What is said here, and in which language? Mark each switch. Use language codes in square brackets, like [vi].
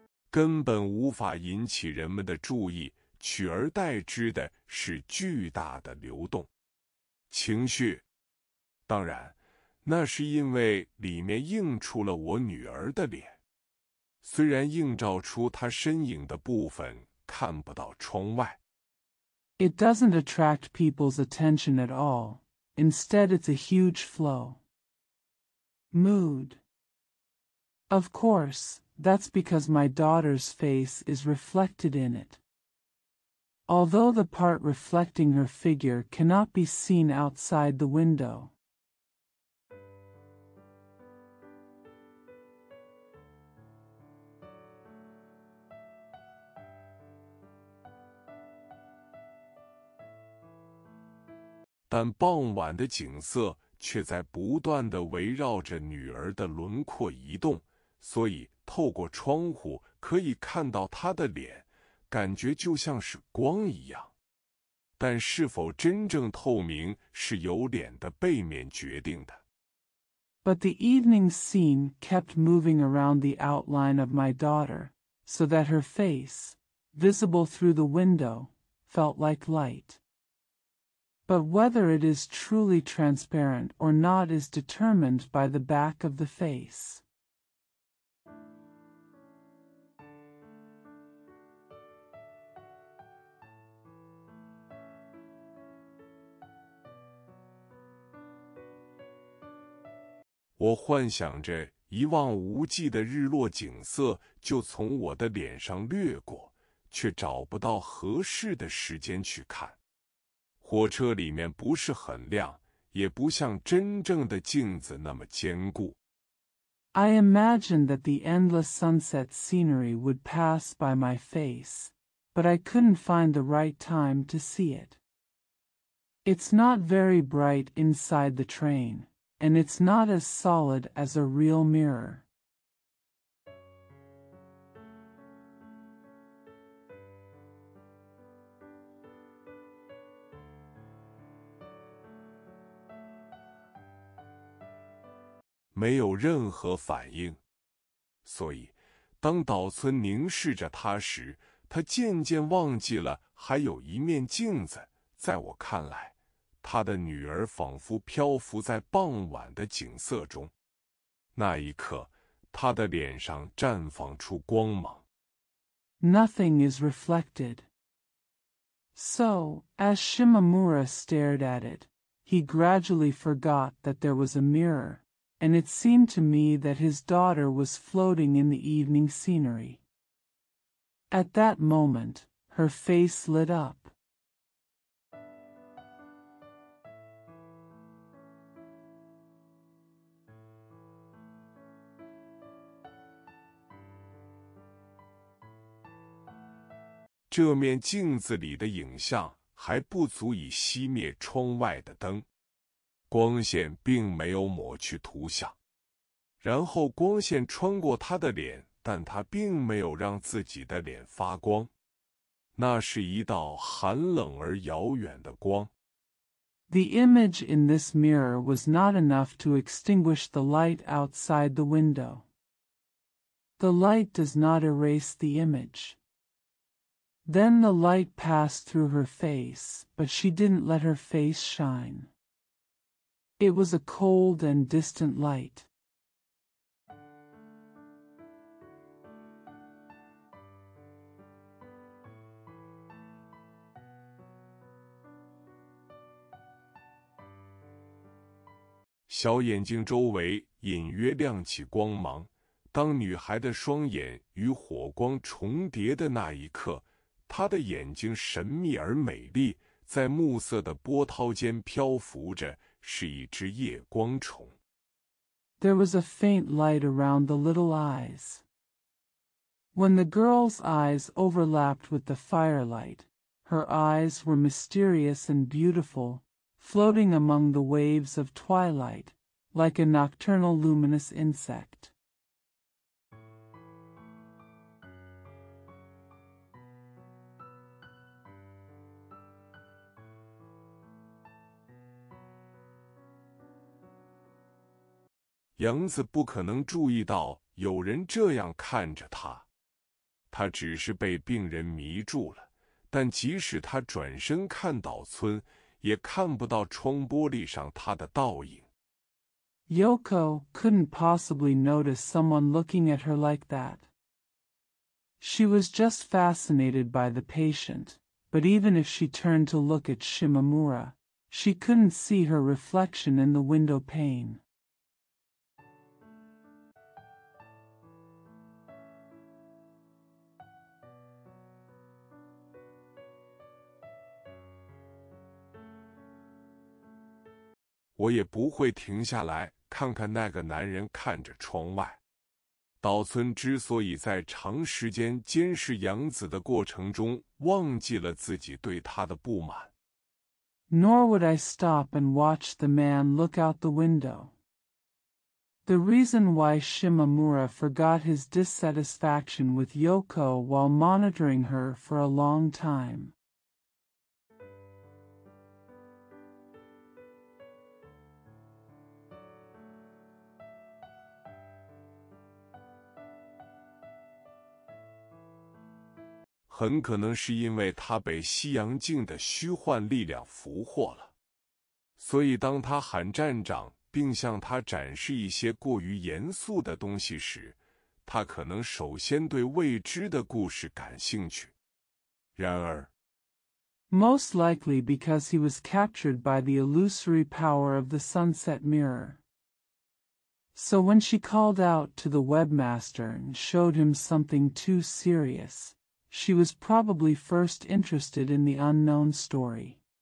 [zh] 根本无法引起人们的注意，取而代之的是巨大的流动情绪。当然，那是因为里面映出了我女儿的脸，虽然映照出她身影的部分看不到窗外。 [en] It doesn't attract people's attention at all. Instead, it's a huge flow. Mood. Of course, that's because my daughter's face is reflected in it. Although the part reflecting her figure cannot be seen outside the window, [zh] 但傍晚的景色却在不断地围绕着女儿的轮廓移动，所以透过窗户可以看到她的脸，感觉就像是光一样。但是否真正透明是由脸的背面决定的。 [en] But the evening scene kept moving around the outline of my daughter, so that her face, visible through the window, felt like light. But whether it is truly transparent or not is determined by the back of the face. [zh] 我幻想着一望无际的日落景色就从我的脸上掠过，却找不到合适的时间去看。火车里面不是很亮，也不像真正的镜子那么坚固。 [en] I imagined that the endless sunset scenery would pass by my face, but I couldn't find the right time to see it. It's not very bright inside the train, and it's not as solid as a real mirror. [zh] 没有任何反应，所以当岛村凝视着他时，他渐渐忘记了还有一面镜子。在我看来，他的女儿仿佛漂浮在傍晚的景色中。那一刻，他的脸上绽放出光芒。 [en] Nothing is reflected. So, as Shimamura stared at it, he gradually forgot that there was a mirror, and it seemed to me that his daughter was floating in the evening scenery. At that moment, her face lit up. [zh] 这面镜子里的影像还不足以熄灭窗外的灯，光线并没有抹去图像。然后光线穿过他的脸，但他并没有让自己的脸发光。那是一道寒冷而遥远的光。 [en] The image in this mirror was not enough to extinguish the light outside the window. The light does not erase the image. Then the light passed through her face, but she didn't let her face shine. It was a cold and distant light. [zh] 小眼睛周围隐约亮起光芒。当女孩的双眼与火光重叠的那一刻，她的眼睛神秘而美丽，在暮色的波涛间漂浮着，是一只夜光虫。 [en] There was a faint light around the little eyes. When the girl's eyes overlapped with the firelight, her eyes were mysterious and beautiful, floating among the waves of twilight, like a nocturnal luminous insect. [zh] 杨子不可能注意到有人这样看着他，他只是被病人迷住了。但即使他转身看岛村，也看不到窗玻璃上他的倒影。 [en] Yoko couldn't possibly notice someone looking at her like that. She was just fascinated by the patient, but even if she turned to look at Shimamura, she couldn't see her reflection in the window pane. [zh] 我也不会停下来看看那个男人看着窗外。岛村之所以在长时间监视杨子的过程中忘记了自己对他的不满， [en] nor would I stop and watch the man look out the window. The reason why Shimamura forgot his dissatisfaction with Yoko while monitoring her for a long time. [zh] 很可能是因为他被西洋镜的虚幻力量俘获了，所以当他喊站长，并向他展示一些过于严肃的东西时，他可能首先对未知的故事感兴趣。然而 [en] Most likely because he was captured by the illusory power of the sunset mirror. So when she called out to the webmaster and showed him something too serious, she was probably first interested in the unknown story.